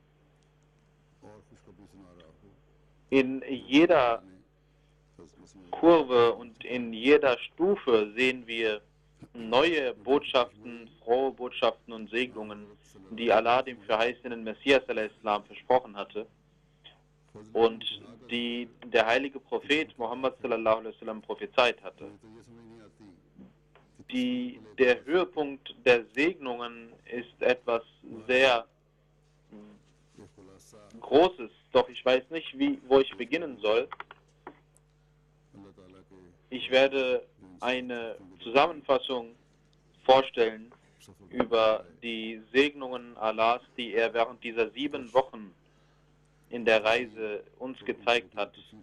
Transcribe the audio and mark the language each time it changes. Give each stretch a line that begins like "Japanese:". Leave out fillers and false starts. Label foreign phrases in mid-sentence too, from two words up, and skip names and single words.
German: In jeder Kurve und in jeder Stufe sehen wir neue Botschaften, frohe Botschaften und Segnungen, die Allah dem verheißenen Messias al-Islam versprochen hatte und die der heilige Prophet Muhammad
Arabic: صلى الله عليه وسلم
German: prophezeit hatte. Der Höhepunkt der Segnungen ist etwas sehr Großes, doch ich weiß nicht, wo ich beginnen soll. Ich werde eine Zusammenfassung vorstellen über die Segnungen Allahs, die er während dieser 7 Wochen in der Reise uns gezeigt hat.